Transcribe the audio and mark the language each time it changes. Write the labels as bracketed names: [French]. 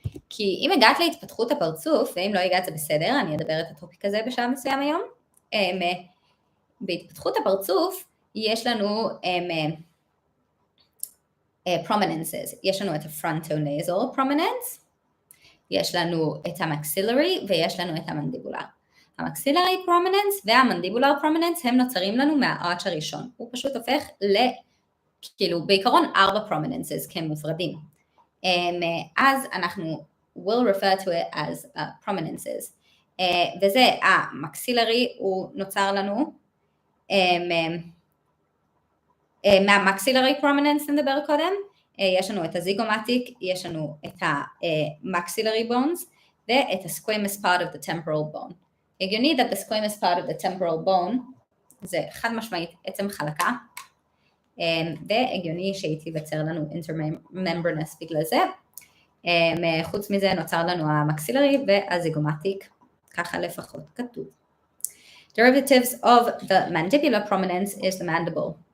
[Hebrew] כי אם הגעת להתפתחות הפרצוף, ואם לא הגעת זה בסדר, אני אדבר את הטופיק הזה בשלב מסוים היום, בהתפתחות הפרצוף יש לנו prominences, יש לנו את ה-frontonasal prominence, יש לנו את המקסילרי ויש לנו את המנדיבולר. המקסילרי prominence והמנדיבולר prominence הם נוצרים לנו מהארץ' הראשון, הוא פשוט הופך כאילו בעיקרון 4 prominences כמופרדים. אז אנחנו [English] will refer to it as prominences. [Hebrew] וזה המקסילרי, הוא נוצר לנו מהמקסילרי prominence נדבר קודם, יש לנו את הזיגומטיק, יש לנו את המקסילרי בונס ואת ה-squamous part of the temporal bone. הגיוני [English] that the squamous part of the temporal bone [Hebrew] זה חד משמעית עצם חלקה, והגיוני שהיא תיווצר לנו intermembranous בגלל זה. חוץ מזה נוצר לנו המקסילרי והזיגומטיק, ככה לפחות כתוב. [English] Derivatives of the mandibular prominence is the mandible.